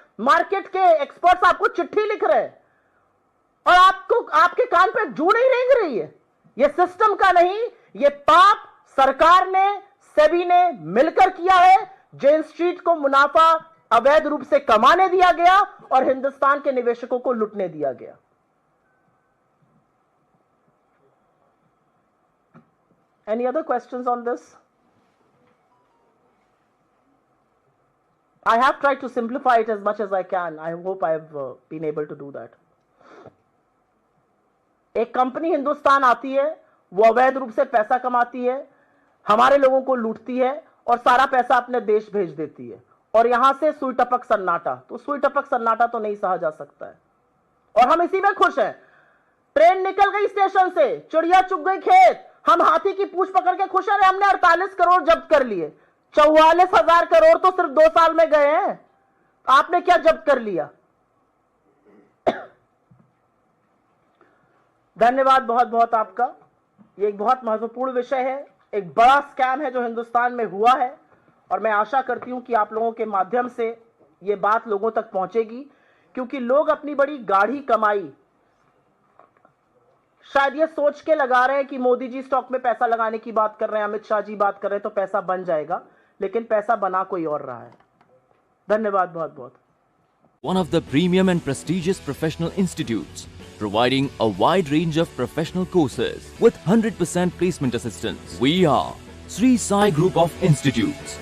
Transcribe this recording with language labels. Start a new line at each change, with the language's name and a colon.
Hindi: Market के experts आपको चिट्ठी लिख रहे हैं और आपको आपके कान पे जू नहीं रेंग रही है। यह सिस्टम का नहीं, यह पाप सरकार ने, सेबी ने मिलकर किया है। जेन स्ट्रीट को मुनाफा अवैध रूप से कमाने दिया गया और हिंदुस्तान के निवेशकों को लुटने दिया गया।
English: Any other questions on this? I have tried to simplify it as much as I can. I hope I have been able to do that.
Hindi: एक कंपनी हिंदुस्तान आती है, वो अवैध रूप से पैसा कमाती है, हमारे लोगों को लूटती है और सारा पैसा अपने देश भेज देती है और यहां से सुई टपक सन्नाटा। तो सुई टपक सन्नाटा तो नहीं सहा जा सकता है और हम इसी में खुश हैं। ट्रेन निकल गई स्टेशन से, चिड़िया चुग गई खेत, हम हाथी की पूंछ पकड़ के खुश हैं। हमने 48 करोड़ जब्त कर लिए। 44,000 करोड़ तो सिर्फ 2 साल में गए हैं। आपने क्या जब्त कर लिया? धन्यवाद बहुत बहुत आपका। ये एक बहुत महत्वपूर्ण विषय है, एक बड़ा स्कैम है जो हिंदुस्तान में हुआ है और मैं आशा करती हूं कि आप लोगों के माध्यम से ये बात लोगों तक पहुंचेगी, क्योंकि लोग अपनी बड़ी गाढ़ी कमाई शायद ये सोच के लगा रहे हैं कि मोदी जी स्टॉक में पैसा लगाने की बात कर रहे हैं, अमित शाह जी बात कर रहे हैं तो पैसा बन जाएगा, लेकिन पैसा बना कोई और रहा है। धन्यवाद बहुत बहुत।
English: One of the premium and prestigious professional institutes, providing a wide range of professional courses with 100% placement assistance. We are Sri Sai Group of Institutes.